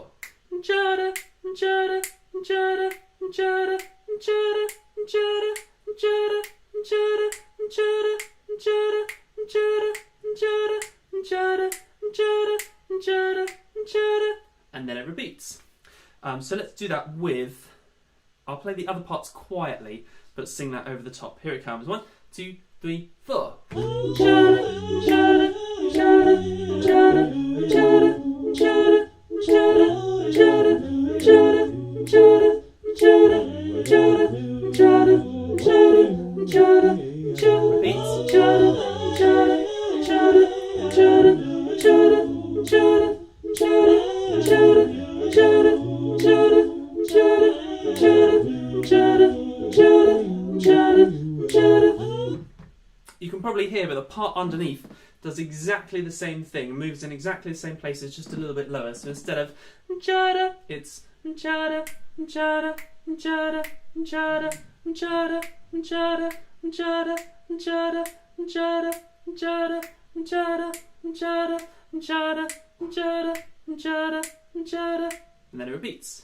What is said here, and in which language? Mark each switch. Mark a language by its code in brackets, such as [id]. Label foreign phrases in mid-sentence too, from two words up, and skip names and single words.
[en] Jada, jada, jada, jada, jada, jada, jada, jada, jada, jada, jada, jada, jada, jada, jada, jada, and then it repeats. So let's do that with, I'll play the other parts quietly, but sing that over the top. Here it comes. 1, 2, 3, 4. Jada, jada, jada, jada, jada, jada, jada. Jada, jada, jada, jada, jada, jada, jada, jada, jada. Repeat. Jada, jada, jada, jada, jada, jada, jada, jada, jada, jada, jada, jada, jada, jada, jada. You can probably hear, but the part underneath does exactly the same thing, moves in exactly the same places, just a little bit lower. So instead of jada, it's jada, jada, jada, jada, jada, jada, jada, jada, jada, jada, jada, jada, jada, jada, jada, jada, and then it repeats.